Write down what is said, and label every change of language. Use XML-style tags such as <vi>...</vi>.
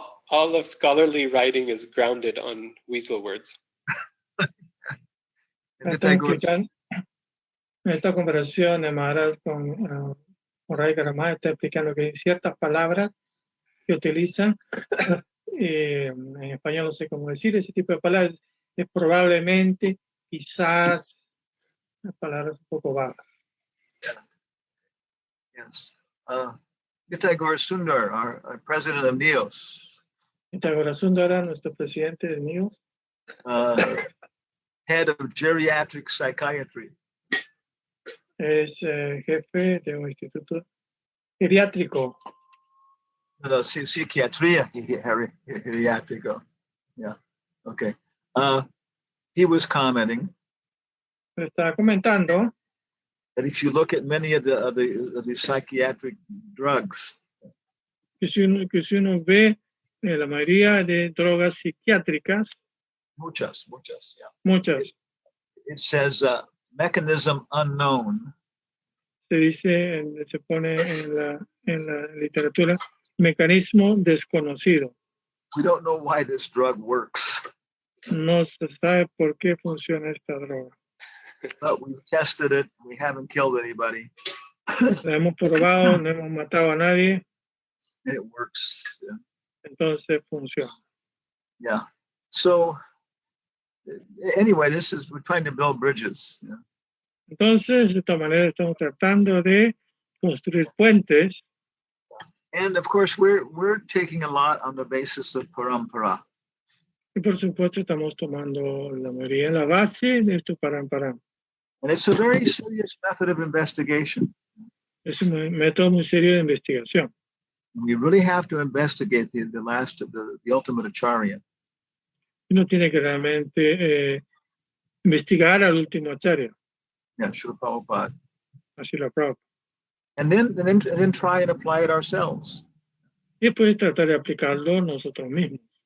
<en>All of scholarly writing is grounded on weasel words.</en> <es>En esta conversación de Maharaj con Ray Garamá está explicando que hay ciertas palabras que utilizan, en español no sé cómo decir, ese tipo de palabras es probablemente, quizás, palabras un poco vagas.</es> <en>Yes. Gitagor Sundar, our president of NEOS.</en> <es>Gitagor Sundar, nuestro presidente de NEOS.</es> <en>Head of geriatric psychiatry.</en> <es>Es jefe de un instituto geriátrico. No, psiquiatría geriátrico.</es> <en>Yeah. Okay. He was commenting.</en> <es>Estaba comentando</es> <en>that if you look at many of the psychiatric drugs,</en> <es>que si uno ve la mayoría de drogas psiquiátricas, muchas, yeah.</es> <en>It says mechanism unknown.</en> <es>Se pone en la literatura mecanismo desconocido.</es> <en>We don't know why this drug works.</en> <es>No se sabe por qué funciona esta droga.</es> <en>But we've tested it. We haven't killed anybody.</en> <es>La hemos probado, no hemos matado a nadie.</es> <en>And it works. Yeah.</en> <es>Entonces funciona.</es> <en>Yeah. So anyway, we're trying to build bridges. Yeah.</en> <es>Entonces, de esta manera estamos tratando de construir puentes.</es> <en>And of course, we're taking a lot on the basis of parampara.</en> <es>Y por supuesto, estamos tomando la mayoría en la base de esto parampara.</es> <en>And it's a very serious method of investigation.</en> <es>Es un método muy serio de investigación.</es> <en>We really have to investigate the ultimate acharya.</en> <es>Uno tiene que realmente investigar al último acharya.</es> <en>Yeah, Srila Prabhupada.</en> <es>Así la Prabhupada.</es> <en>And then try and apply it ourselves.</en> <es>Y después tratar de aplicarlo nosotros mismos.</es>